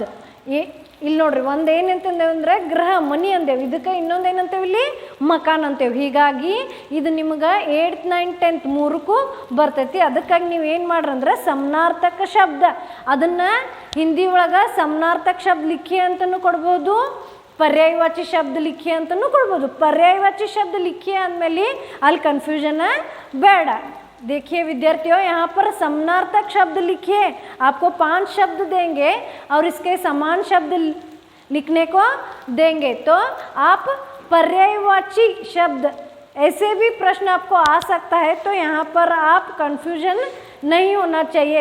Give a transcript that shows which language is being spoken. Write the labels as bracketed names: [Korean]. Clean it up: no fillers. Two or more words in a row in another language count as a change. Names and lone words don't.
[Kannada] ಇಲ್ಲಿ ನೋಡ್ರಿ, ಒಂದು ಏನಂತಂದೇವೆ ಅಂದರೆ ಗೃಹ, ಮನಿ ಅಂದೇವು, ಇದಕ್ಕೆ ಇನ್ನೊಂದು ಏನಂತೇವೆ ಇಲ್ಲಿ ಮಕಾನ್ ಅಂತೇವೆ। ಹೀಗಾಗಿ ಇದು ನಿಮ್ಗೆ 8th 9th 10th 3ಕ್ಕೂ ಬರ್ತೈತಿ। ಅದಕ್ಕಾಗಿ ನೀವು ಏನು ಮಾಡ್ರಿ ಅಂದ್ರೆ ಸಮಾನಾರ್ಥಕ ಶಬ್ದ, ಅದನ್ನು ಹಿಂದಿ ಒಳಗೆ ಸಮಾನಾರ್ಥಕ ಶಬ್ದ ಲಿಖಿ ಅಂತಲೂ ಕೊಡ್ಬೋದು, [Hindi] पर्यायवाची शब्द लिखिए [Kannada] ಅಂತನೂ ಕೊಡ್ಬೋದು। [Hindi] पर्यायवाची शब्द लिखिए [Kannada] ಅಂದಮೇಲೆ ಅಲ್ಲಿ कन्फ्यूजन ಬೇಡ। [Hindi] देखिए विद्यार्थियों, यहाँ पर समानार्थक शब्द लिखिए, आपको 5 शब्द देंगे और इसके समान शब्द लिखने को देंगे, तो आप पर्यायवाची शब्द ऐसे भी प्रश्न आपको आ सकता है। तो यहाँ पर आप कन्फ्यूजन नहीं होना चाहिए।